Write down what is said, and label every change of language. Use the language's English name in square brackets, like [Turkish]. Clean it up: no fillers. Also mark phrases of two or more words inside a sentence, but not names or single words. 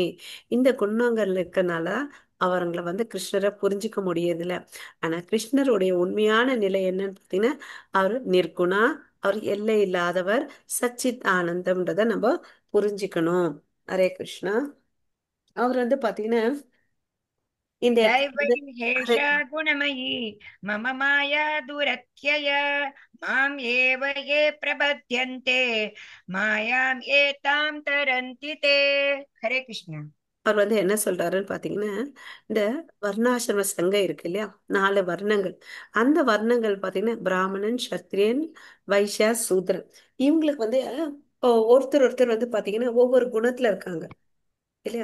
[Tamil] இந்த குணங்கள் இருக்கனால அவங்கள வந்து கிருஷ்ணரை புரிஞ்சுக்க முடியறதில்ல. ஆனா கிருஷ்ணருடைய உண்மையான நிலை என்னன்னு பார்த்தீங்கன்னா அவர் நிர்குணா, அவர் எல்லை இல்லாதவர், சச்சித் ஆனந்தம்ன்றத நம்ம புரிஞ்சுக்கணும். ஹரே கிருஷ்ணா. அவர் வந்து பாத்தீங்கன்னா இந்த இடத்துல வந்து [Sanskrit] दैवैर्हेषा गुणमयी मम माया दुरत्यय माम् एव ये प्रबध्यन्ते मायाम् एतां तरन्ति ते। हरे कृष्ण। [Tamil] அவர் வந்து என்ன சொல்றாருன்னு பாத்தீங்கன்னா, இந்த வர்ணாசிரம சங்கம் இருக்கு இல்லையா, 4 வர்ணங்கள். அந்த வர்ணங்கள் பாத்தீங்கன்னா பிராமணன், சத்திரியன், வைஷ்யா, சூத்ரன். இவங்களுக்கு வந்து ஒருத்தர் ஒருத்தர் வந்து பாத்தீங்கன்னா ஒவ்வொரு குணத்துல இருக்காங்க இல்லையா.